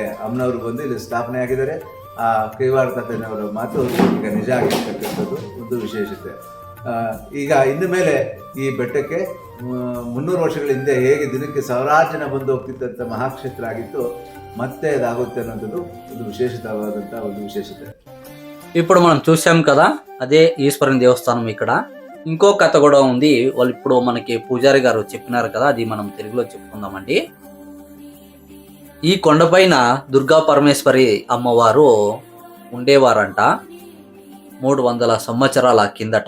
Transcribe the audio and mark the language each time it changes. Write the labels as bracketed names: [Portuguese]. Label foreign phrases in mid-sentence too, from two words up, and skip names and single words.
[Kannada] ಅಮ್ಮನವರು ಬಂದು ಇಲ್ಲಿ ಸ್ಥಾಪನೆ ಆಗಿದ್ದಾರೆ. ಆ ಕೈವಾರ ತಾತಯ್ಯನವರ ಮಾತು ಈಗ ನಿಜ ಆಗಿರ್ತಕ್ಕಂಥದ್ದು ಒಂದು ವಿಶೇಷತೆ. ಈಗ ಇನ್ನು ಮೇಲೆ ಈ ಬೆಟ್ಟಕ್ಕೆ 300 ವರ್ಷಗಳ ಹಿಂದೆ ಹೇಗೆ ದಿನಕ್ಕೆ ಸಾವಿರಾರು ಜನ ಬಂದು ಹೋಗ್ತಿದ್ದಂಥ ಮಹಾಕ್ಷೇತ್ರ ಆಗಿತ್ತು, ಮತ್ತೆ ಅದಾಗುತ್ತೆ ಅನ್ನೋಂಥದ್ದು ಒಂದು ವಿಶೇಷವಾದಂಥ ಒಂದು ವಿಶೇಷತೆ. [Telugu] ఇప్పుడు మనం చూసాం కదా, అదే ఈశ్వరుని దేవస్థానం. ఇక్కడ ఇంకో కథ కూడా ఉంది. వాళ్ళు ఇప్పుడు మనకి పూజారి గారు చెప్పినారు కదా, అది మనం తెలుగులో చెప్పుకుందామండి. ఈ కొండపైన దుర్గా పరమేశ్వరి అమ్మవారు ఉండేవారంట 300 సంవత్సరాల కిందట.